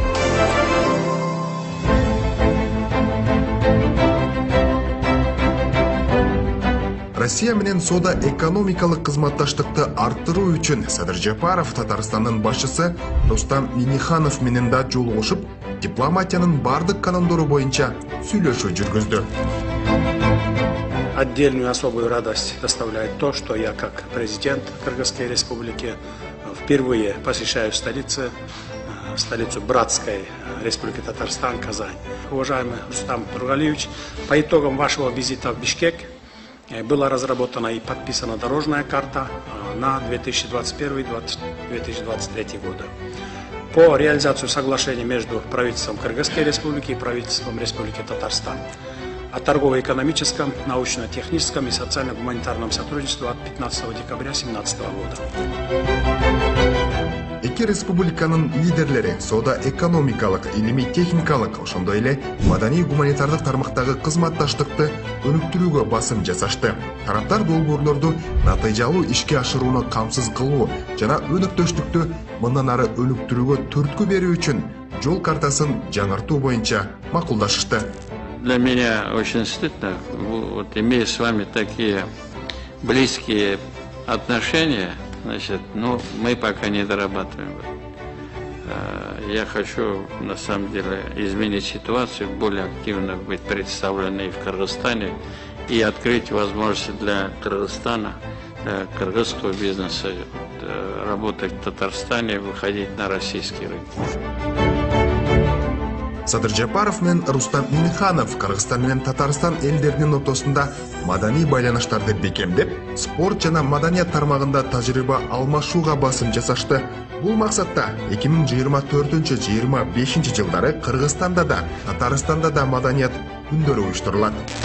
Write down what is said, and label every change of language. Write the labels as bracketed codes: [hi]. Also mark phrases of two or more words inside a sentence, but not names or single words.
[ky] Россия менен соода экономикалык кызматташтыкты арттыруу үчүн Садыр Жапаров Татарстандын башчысы Рустам Минниханов менен да жолугушуп, дипломатиянын бардык канондору боюнча сүйлөшүү жүргүздү. [ru] Отдельную особую радость доставляет то, что я, как президент Кыргызской республики, впервые посещаю столицу братской республики Татарстан, Казань. Уважаемый Рустам Нургалиевич, по итогам вашего визита в Бишкек была разработана и подписана дорожная карта на 2021-2023 годы. По реализации соглашений между правительством Кыргызской республики и правительством Республики Татарстан о торгово-экономическом, научно-техническом и социально-гуманитарном сотрудничестве от 15 декабря 2017 года. [ky] Эки республиканын лидерлери соода экономикалык, илимий-техникалык, ошондой эле маданий-гуманитардык тармактагы кызматташтыкты өнүктүрүүгө басым жасашты. Тараптар долбоорлорду натыйжалуу ишке ашырууну камсыз кылуу жана өнөктөштүктү мындан ары өнүктүрүүгө түрткү берүү үчүн жол картасын жаңыртуу боюнча макулдашышты. [ru] Для меня очень стыдно, вот имея с вами такие близкие отношения, значит, мы пока не дорабатываем. Я хочу, на самом деле, изменить ситуацию, более активно быть представленной в Кыргызстане и открыть возможности для Кыргызстана, для кыргызского бизнеса, работать в Татарстане, выходить на российский рынок. [ky] Садыр Жапаров менен Рустам Минниханов Кыргызстан менен Татарстан элдеринин ортосунда маданий байланыштарды бекемдеп, спорт жана маданият тармагында тажрыйба алмашууга басым жасашты. Бул максатта 2024-25 жылдары Кыргызстанда да, Татарстанда да маданият күндөрү уюштурулат.